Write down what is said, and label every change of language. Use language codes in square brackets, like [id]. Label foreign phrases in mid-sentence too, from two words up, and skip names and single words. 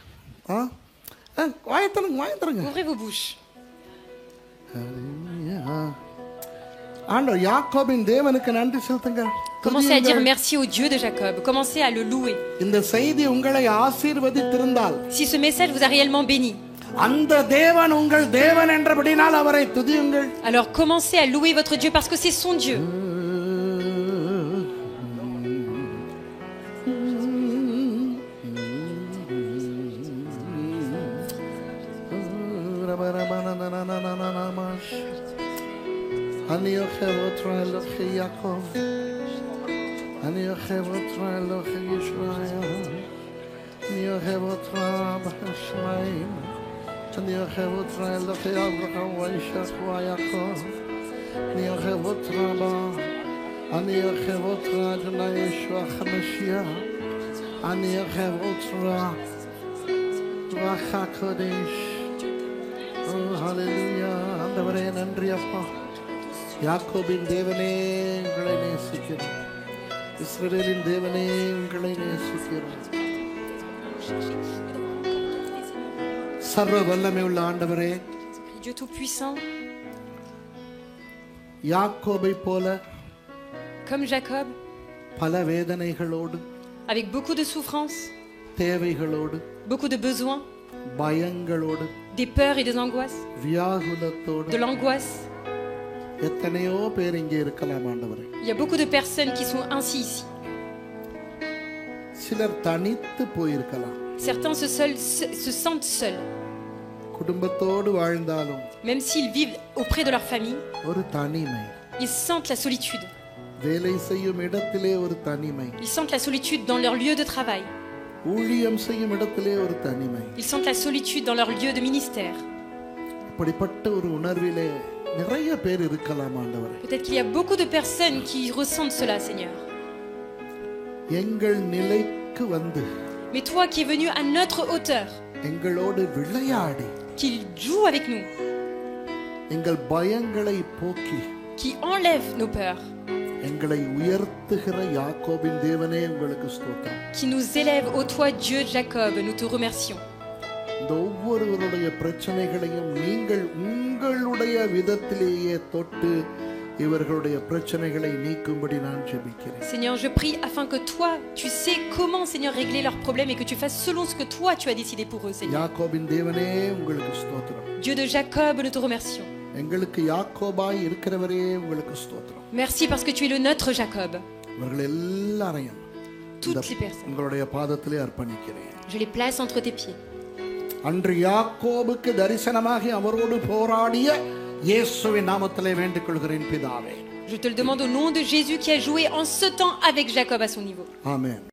[ta] வாயத்தருங்க. [fr] Ouvrez vos bouches. [ta] ஆண்டவர் யாக்கோபின் தேவனுக்கு நன்றி செலுத்துங்க. [fr] Commencez à dire merci au Dieu de Jacob. Commencez à le louer. [ta] இந்த செய்தி உங்களை ஆசீர்வதித்திருந்தால், [fr] Si ce message vous a réellement béni, [ta] அந்த தேவன் உங்கள் தேவன் என்றபடினால் அவரை துதியுங்கள். [fr] alors commencez à louer votre Dieu parce que c'est son Dieu. [he] אני אוהב אותך אלוהי יעקב, אני אוהב אותך אלוהי ישראל, אני אוהב אותך בשמיים, אני אוהב אותך אלוהי אברהם וישק ויעקב, אני אוהב אותך בה, אני אוהב אותך אדוני ישוע המשיח, אני אוהב אותך רוח הקודש. [ta] ஹல்லேலூயா. ஆண்டவரே நன்றி அப்பா. யாக்கோபின் தேவனே உங்களை நேசிக்கிறோம், இஸ்ரவேலின் தேவனே உங்களை நேசிக்கிறோம். சர்வ வல்லமை உள்ள ஆண்டவரே, [fr] Dieu tout puissant, [ta] யாக்கோபை போல [fr] comme Jacob, [ta] பல வேதனைகளோடு, [fr] avec beaucoup de souffrances, [ta] தேவைகளோடு, [fr] beaucoup de besoins, [ta] பயங்களோடு, [fr] des peurs et des angoisses, [ta] வியாகுலத்தோடு [fr] de l'angoisse. [ta] எத்தனையோ பேர் இங்கே இருக்கலாம் ஆண்டவரே. [fr] Il y a beaucoup de personnes qui sont ainsi ici. [ta] சிலர் தனித்து போயிருக்கலாம், [fr] Certains se sentent seuls, [ta] குடும்பத்தோடு வாழ்ந்தாலும் [fr] même s'ils vivent auprès de leur famille, [ta] ஒரு தனிமை. [fr] ils sentent la solitude. [ta] வேலை செய்யும் இடத்திலே ஒரு தனிமை, [fr] Ils sentent la solitude dans leur lieu de travail. [ta] ஊழியம் செய்யும் இடத்திலே ஒரு தனிமை. [fr] Ils sentent la solitude dans leur lieu de ministère. [ta] இப்படிப்பட்ட ஒரு உணர்விலே நிறைய பேர் இருக்கலாம் ஆண்டவரே. [fr] Peut-être qu'il y a beaucoup de personnes qui ressentent cela, Seigneur. [ta] எங்கள் நிலைக்கு வந்து [fr] Mais toi qui es venu à notre hauteur, [ta] எங்களோடு விளையாடி [fr] qui joue avec nous, [ta] எங்கள் பயங்களை போக்கி [fr] qui enlève nos peurs, [ta] எங்களை உயர்த்துகிற யாக்கோபின் தேவனே உங்களுக்கு ஸ்தோத்திரம். [fr] qui nous élève, ô toi Dieu de Jacob, nous te remercions. [ta] இந்த ஒவ்வொருவருடைய பிரச்சனைகளையும் நீங்கள் உங்களுடைய விதத்திலேயே தொட்டு இவர்களுடைய பிரச்சனைகளை நீக்கும்படி நான் ஜெபிக்கிறேன். [fr] Seigneur, je prie afin que toi, tu sais comment, Seigneur, régler leurs problèmes et que tu fasses selon ce que toi tu as décidé pour eux, Seigneur. [ta] யாக்கோபின் தேவனே உங்களுக்கு ஸ்தோத்திரம். [fr] Dieu de Jacob, nous te remercions. [ta] எங்களுக்கு யாக்கோபாய் இருக்கிறவரே உங்களுக்கு ஸ்தோத்திரம். [fr] Merci parce que tu es le notre Jacob. [ta] இவர்கள் எல்லாரையும் [fr] Toutes ces personnes, [ta] உங்களுடைய பாதத்திலே அர்ப்பணிக்கிறேன். [fr] je les place entre tes pieds. [ta] அன்று யாக்கோபுக்கு தரிசனமாகி அவரோடு போராடிய இயேசுவின் நாமத்திலே வேண்டிக் கொள்கிறேன் பிதாவே. [fr] Je te le demande au nom de Jésus qui a joué en ce temps avec Jacob à son niveau. [ta] ஆமென்.